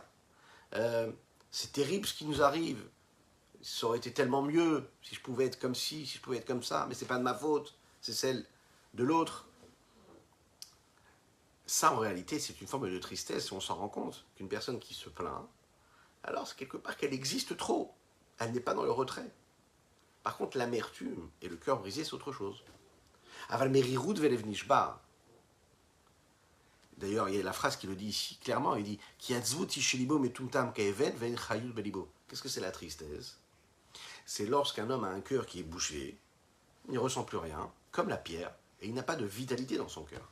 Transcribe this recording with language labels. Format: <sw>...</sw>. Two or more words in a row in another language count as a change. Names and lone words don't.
<fr>C'est terrible ce qui nous arrive. Ça aurait été tellement mieux si je pouvais être comme ci, si je pouvais être comme ça, mais ce n'est pas de ma faute, c'est celle de l'autre. Ça, en réalité, c'est une forme de tristesse, et on s'en rend compte qu'une personne qui se plaint, alors c'est quelque part qu'elle existe trop. Elle n'est pas dans le retrait. Par contre, l'amertume et le cœur brisé, c'est autre chose.</fr> <he>אבל מרירות ולב נשבר.</he> <fr>D'ailleurs, il y a la phrase qui le dit ici clairement, il dit « Qu'est-ce que c'est la tristesse? C'est lorsqu'un homme a un cœur qui est bouché, il ne ressent plus rien, comme la pierre, et il n'a pas de vitalité dans son cœur.</fr>